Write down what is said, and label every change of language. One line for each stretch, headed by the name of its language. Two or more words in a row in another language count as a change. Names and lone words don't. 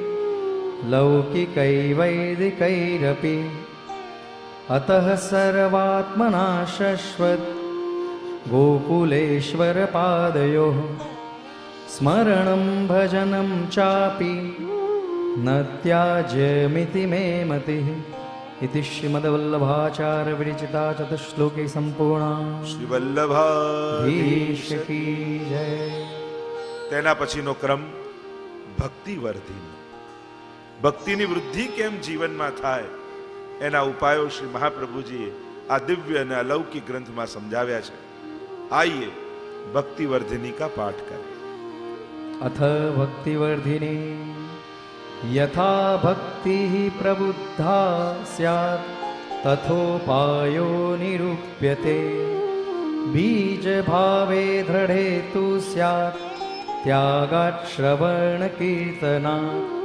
Sanskrit: लौकिकैवैदिकैरपि अतः सर्वात्मना शश्वत् गोकुलेश्वरपादयोः स्मरणं भजनं चापि न त्याज्यमिति मे मतिः। इति श्रीमद्वल्लभाचार्य विरचिता चतुश्लोकी संपूर्णा।
Hindi: શ્રી વલ્લભાધીશ की जय।
Gujarati: તેના પછીનો ક્રમ ભક્તિ વર્ધિનો। ભક્તિની વૃદ્ધિ કેમ જીવનમાં થાય એના ઉપાયો શ્રી મહાપ્રભુજીએ આ દિવ્ય અને અલૌકિક ગ્રંથમાં સમજાવ્યા છે।
Hindi: आइए भक्ति वर्धिनी का पाठ करें।
Sanskrit: अथ भक्तिवर्धिनी यथा भक्तिः प्रबुद्धा स्यात् तथोपायो निरूप्यते बीजभावे दृढे तु स्यात् त्यागात् श्रवणकीर्तनात्